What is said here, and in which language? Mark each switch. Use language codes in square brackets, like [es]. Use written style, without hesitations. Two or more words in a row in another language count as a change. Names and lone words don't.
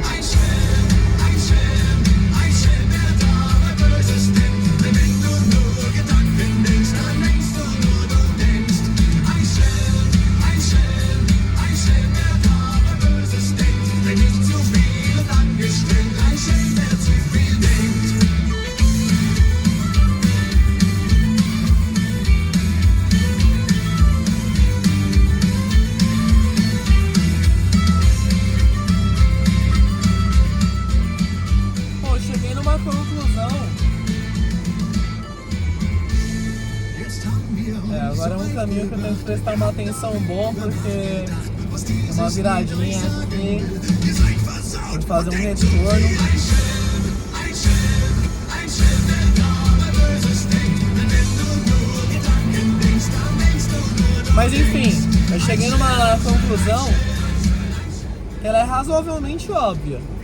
[de] Ein Schelm, ein Schelm, ein Schelm, wer dabei Böses denkt. Denn wenn du nur Gedanken denkst, dann denkst du nur, du denkst. Ein Schelm, ein Schelm, ein Schelm, wer dabei Böses denkt. Denn nicht zu viel und angestrengt, ein Schelm, wer zu viel denkt. [pt] Pô, eu cheguei numa conclusão. [de] Jetzt haben wir [pt] Agora é um caminho que eu tenho que prestar uma atenção boa, porque tem uma viradinha aqui, tem que fazer um retorno. Mas enfim, eu cheguei numa conclusão que ela é razoavelmente óbvia.